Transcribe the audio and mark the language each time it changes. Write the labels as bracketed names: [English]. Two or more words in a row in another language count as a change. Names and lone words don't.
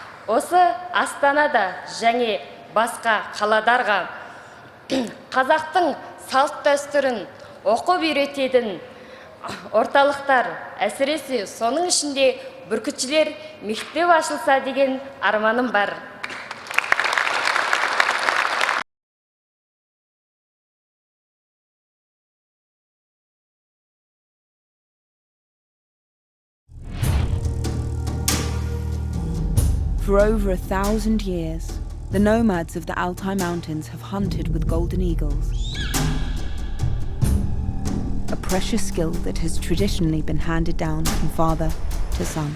[Kazakh] Осы Астанада және басқа қаладарға қазақтың салт дәстүрін оқып үйрететін орталықтар, әсіресе соның ішінде бүркітшілер мектеп ашылса деген арманым бар. [English] For over 1,000 years, the nomads of the Altai Mountains have hunted with golden eagles, a precious skill that has traditionally been handed down from father to son.